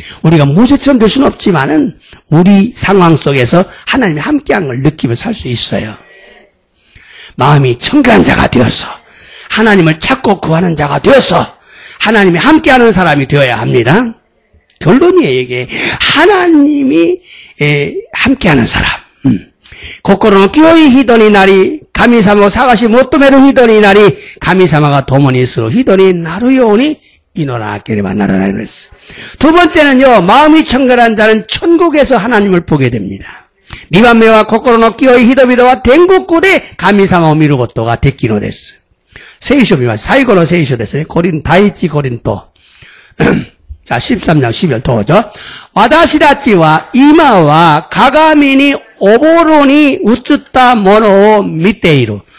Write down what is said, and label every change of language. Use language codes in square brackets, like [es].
[ko] 우리가 모세처럼 될 수는 없지만은 우리 상황 속에서 하나님이 함께하는 걸 느끼며 살 수 있어요. 마음이 청결한 자가 되어서 하나님을 찾고 구하는 자가 되어서 하나님이 함께하는 사람이 되어야 합니다. 결론이에요, 이게. 하나님이 함께하는 사람. [ja] 心の清い人になり、神様を探し求める人になり、神様が共にする人になるように祈らなければならないのです. [ko] 두 번째는요, 마음이 청결한 자는 천국에서 하나님을 보게 됩니다. [ja] 2番目は心の清い人々は天国で神様を見ることができるのです。聖書を見ます。最後の聖書ですね。第一コリント。 [ko] 자, 13장 11절 [ja] どうぞ。私たちは今は鏡におぼろに映ったものを見ている。